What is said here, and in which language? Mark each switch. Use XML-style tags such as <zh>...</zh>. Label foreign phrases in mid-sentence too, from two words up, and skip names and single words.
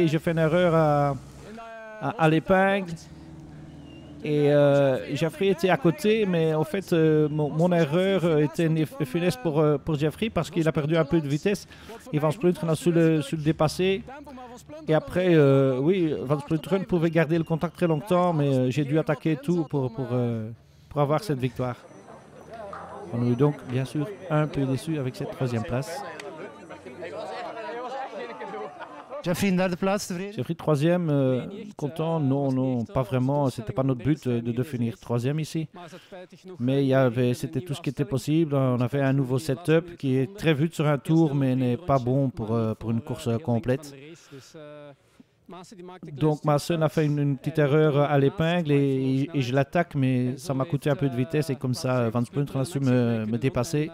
<fr>J'ai fait une erreur à l'épingle. Et Jeffrey était à côté, mais en fait, mon erreur était funeste pour Jeffrey parce qu'il a perdu un peu de vitesse. Et Van Splunderen a su le dépasser. Et après, oui, Van Splunderen pouvait garder le contact très longtemps, mais j'ai dû attaquer tout pour avoir cette victoire. On est donc, bien sûr, un peu déçus avec cette troisième place.</fr> <nl>Jeffrey, derde plaats, tevreden?</nl> <fr>Jeffrey, troisième, content? Non, pas vraiment. C'était pas notre but de finir troisième ici. Mais c'était tout ce qui était possible. On avait un nouveau setup qui est très vite sur un tour, mais n'est pas bon pour une course complète. Donc Maassen a fait une petite erreur à l'épingle et je l'attaque, mais ça m'a coûté un peu de vitesse et comme ça, Van Splunderen a su me dépasser.</fr>